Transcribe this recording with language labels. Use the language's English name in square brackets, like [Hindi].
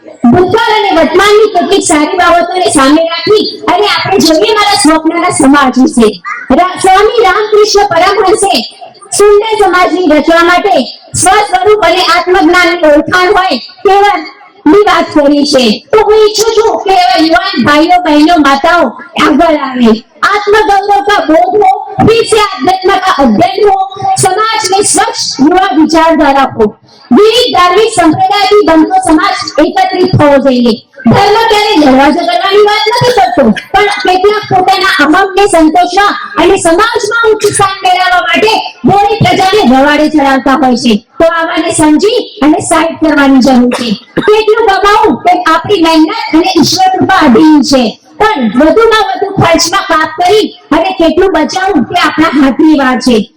[Gujarati] ભૂતકાળ અને વર્તમાનની કેટલીક સારી બાબતોને સામે રાખી અને આપણે જોઈએ મારા સ્વપ્નના સમાજ વિશે. સ્વામી રામકૃષ્ણ પરમહંસે સુંદર સમાજની રચના માટે સ્વસ્વરૂપ અને આત્મજ્ઞાનની ઓળખાણ હોય તેવા ની વાત કરી છે. તો હું ઈચ્છું છું કે એવા યુવાન ભાઈઓ, બહેનો, માતાઓ આગળ આવે. [Hindi] आत्मगौरव का बोध हो, फिर से अध्यात्म का अध्ययन हो, समाज में स्वच्छ युवा विचारधारा हो. [Gujarati] विविध धार्मिक संप्रदाय થી બનતો સમાજ એકત્રિત થવો જોઈએ. ધર્મ ક્યારે લડવા ઝઘડવાની વાત નથી કરતો, પણ કેટલાક પોતાના અમમને સંતોષવા અને સમાજમાં ઉચ્ચ સ્થાન મેળવવા માટે બોળી પ્રજાને રવાડે ચડાવતા હોય છે. તો આવાને સમજી અને સાઈડ કરવાની જરૂર છે. કેટલું કમાવું તે આપણી મહેનત અને ઈશ્વર કૃપા અધીન છે, પણ વધુમાં વધુ ખર્ચમાં કાપ કરી અને કેટલું બચાવવું તે આપણા હાથની વાત છે.